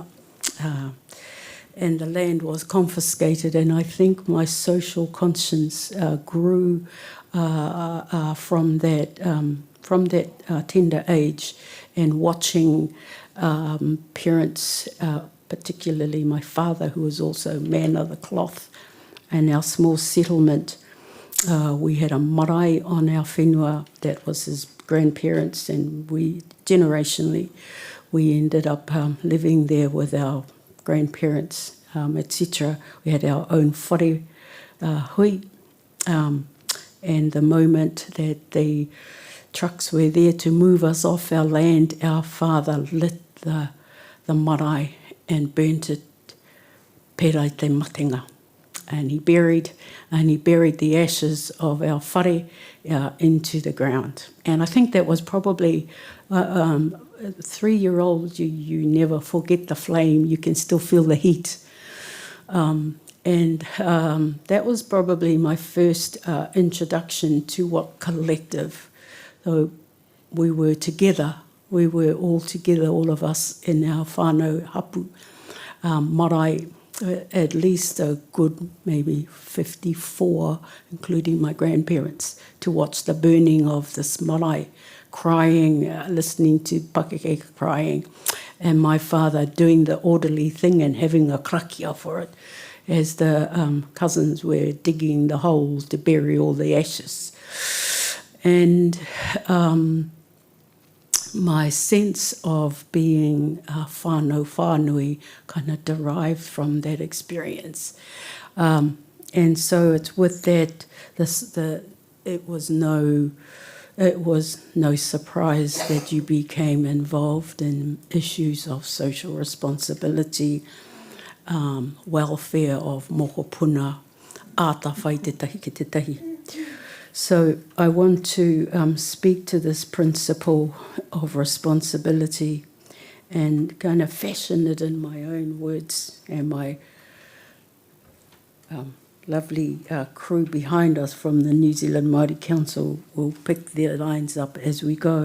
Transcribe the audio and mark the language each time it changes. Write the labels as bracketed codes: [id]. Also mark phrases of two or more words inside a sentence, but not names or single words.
[en] And the land was confiscated, and I think my social conscience grew from that tender age, and watching parents, particularly my father, who was also man of the cloth, and our small settlement. We had a marae on our whenua that was his grandparents, and we, generationally, we ended up living there with our grandparents, etc. We had our own whare hui, and the moment that the trucks were there to move us off our land, our father lit the marae and burnt it [mi] perai te matenga. [en] And he buried the ashes of our whare into the ground. And I think that was probably 3-year-old. You never forget the flame. You can still feel the heat. And that was probably my first introduction to what collective. So we were together. We were all together, all of us in our [mi] whānau hapu marae. [en] At least a good maybe 54, including my grandparents, to watch the burning of this marae, crying, listening to pakeke crying, and my father doing the orderly thing and having a krakia for it as the cousins were digging the holes to bury all the ashes. And my sense of being [mi] whānau whānui [en] kind of derived from that experience. And so it's with that, it was no surprise that you became involved in issues of social responsibility, welfare of mokopuna, [mi] āta whai te tahi ki te tahi. [en] So I want to speak to this principle of responsibility and kind of fashion it in my own words, and my lovely crew behind us from the New Zealand Māori Council will pick their lines up as we go.